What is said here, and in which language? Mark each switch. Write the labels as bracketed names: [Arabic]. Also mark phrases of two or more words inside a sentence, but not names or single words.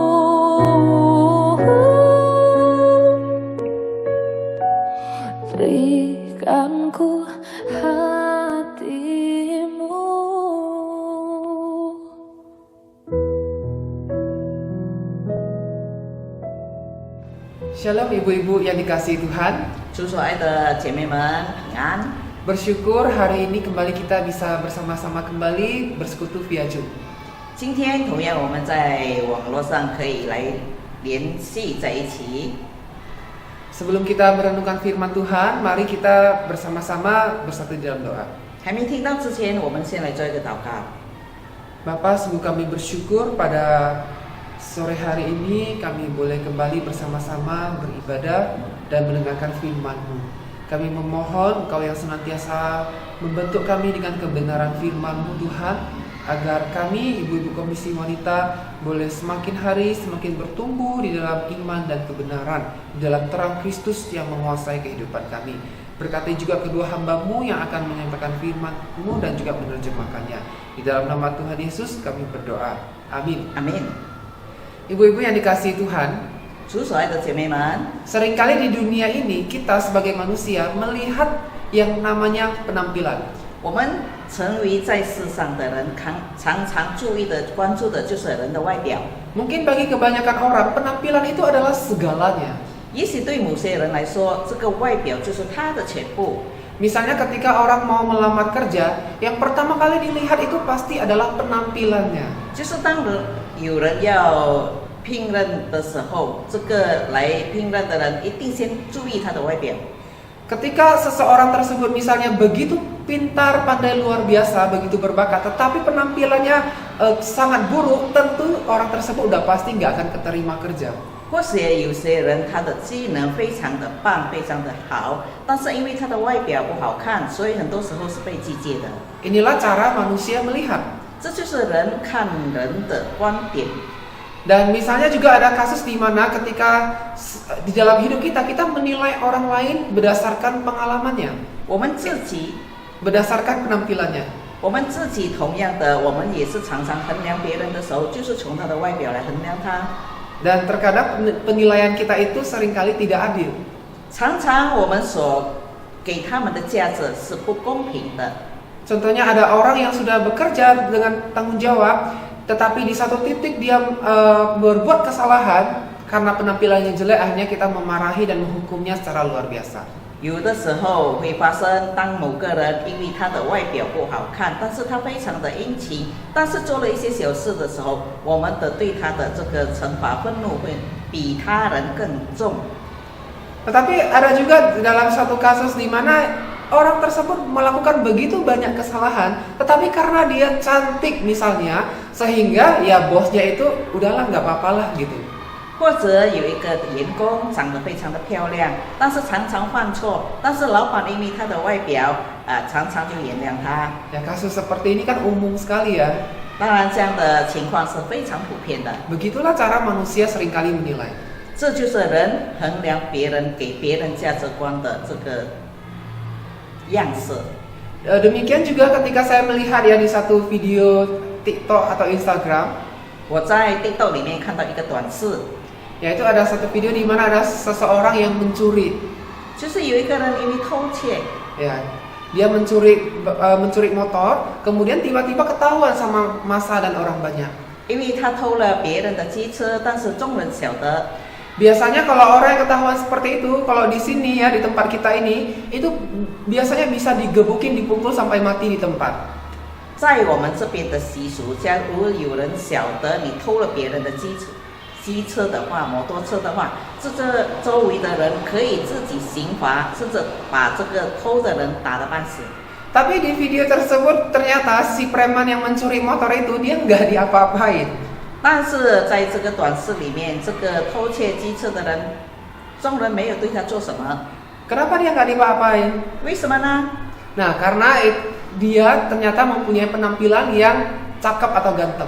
[Indonesian] Berikan ku hatimu. Shalom ibu-ibu yang dikasihi Tuhan. [Chinese] 主所爱的姐妹们平安。 [Indonesian] Bersyukur hari ini kembali kita bisa bersama-sama kembali bersekutu via Zoom. [Chinese] 今天同样我们在网络上可以来联系在一起。 [Indonesian] Sebelum kita merenungkan firman Tuhan, mari kita bersama-sama bersatu di dalam doa. [Chinese] 还没听到之前，我们先来做一个祷告。 [Indonesian] Bapa, sungguh kami bersyukur pada sore hari ini kami boleh kembali bersama-sama beribadah dan mendengarkan firman-Mu. Kami memohon Engkau yang senantiasa membentuk kami dengan kebenaran firman-Mu Tuhan, agar kami ibu-ibu komisi wanita boleh semakin hari semakin bertumbuh di dalam iman dan kebenaran, di dalam terang Kristus yang menguasai kehidupan kami. Berkati juga kedua hamba-Mu yang akan menyampaikan firman-Mu dan juga menerjemahkannya. Di dalam nama Tuhan Yesus kami berdoa. Amin. [Chinese] Amin。 [Indonesian] Ibu-ibu yang dikasihi Tuhan, [Chinese] 主所爱的姐妹们， [Indonesian] seringkali di dunia ini kita sebagai manusia melihat yang namanya penampilan. [Chinese] 我们成为在世上的人，常常注意的、关注的就是人的外表。 [Indonesian] Mungkin bagi kebanyakan orang penampilan itu adalah segalanya. [Chinese] 也许对某些人来说，这个外表就是他的全部。 [Indonesian] Misalnya ketika orang mau melamar kerja, yang pertama kali dilihat itu pasti adalah penampilannya. [Chinese] 就是当有人要聘任的时候，这个来聘任的人一定先注意他的外表。 [Indonesian] Ketika seseorang tersebut misalnya begitu pintar, pandai luar biasa, begitu berbakat, tetapi penampilannya sangat buruk, tentu orang tersebut udah pasti nggak akan keterima kerja. [Chinese] 或许有些人他的技能非常的棒，非常的好，但是因为他的外表不好看，所以很多时候是被拒绝的。 [Indonesian] Inilah cara manusia melihat. [Chinese] 这就是人看人的观点。 [Indonesian] Dan misalnya juga ada kasus di mana ketika di dalam hidup kita menilai orang lain berdasarkan pengalamannya, [Chinese] 我们自己， [Indonesian] berdasarkan penampilannya. [Chinese] 我们自己同样的，我们也是常常衡量别人的时候，就是从他的外表来衡量他。 [Indonesian] Dan terkadang penilaian kita itu seringkali tidak adil. [Chinese] 常常我们所给他们的价值是不公平的。 [Indonesian] Contohnya ada orang yang sudah bekerja dengan tanggung jawab, tetapi di satu titik dia berbuat kesalahan karena penampilannya jelek, akhirnya kita memarahi dan menghukumnya secara luar biasa. [Chinese] 有的时候会发生，当某个人因为他的外表不好看，但是他非常的殷勤，但是做了一些小事的时候，我们的对他的这个惩罚愤怒会比他人更重。 [Indonesian] Tetapi ada juga dalam satu kasus di mana orang tersebut melakukan begitu banyak kesalahan, tetapi karena dia cantik misalnya, sehingga ya bosnya itu udahlah nggak apa-apalah gitu. [Chinese] 或者有一个员工长得非常的漂亮，但是常常犯错，但是老板因为他的外表常常就原谅他。 [Indonesian] Ya kasus seperti ini kan umum sekali ya. [Chinese] 当然，这样的情况是非常普遍的。 [Indonesian] Begitulah cara manusia seringkali menilai. [Chinese] 这就是人衡量别人、给别人价值观的这个样式。 [Indonesian] Demikian juga ketika saya melihat ya di satu video TikTok atau Instagram, [Chinese] 我在 TikTok 里面看到一个短视， [Indonesian] yaitu ada satu video di mana ada seseorang yang mencuri. [Chinese] 就是有一个人因为偷窃， [Indonesian] Ya, dia mencuri motor, kemudian tiba-tiba ketahuan sama massa dan orang banyak. [Chinese] 因为他偷了别人的机车，但是众人晓得。 [Indonesian] Biasanya kalau orang yang ketahuan seperti itu, kalau di sini ya di tempat kita ini, itu biasanya bisa digebukin, dipukul sampai mati di tempat. [Chinese] 在我们这边的习俗，假如有人晓得你偷了别人的机车的话，摩托车的话，这周围的人可以自己刑罚，甚至把这个偷的人打得半死。 [Indonesian] Tapi di video tersebut ternyata si preman yang mencuri motor itu dia nggak diapa-apain. [Chinese] 但是在这个短视里面，这个偷窃机车的人，众人没有对他做什么， [Indonesian] Kenapa dia nggak diapa-apain? [Chinese] 为什么呢？ [Indonesian] Nah, karena dia ternyata mempunyai penampilan yang cakep atau ganteng.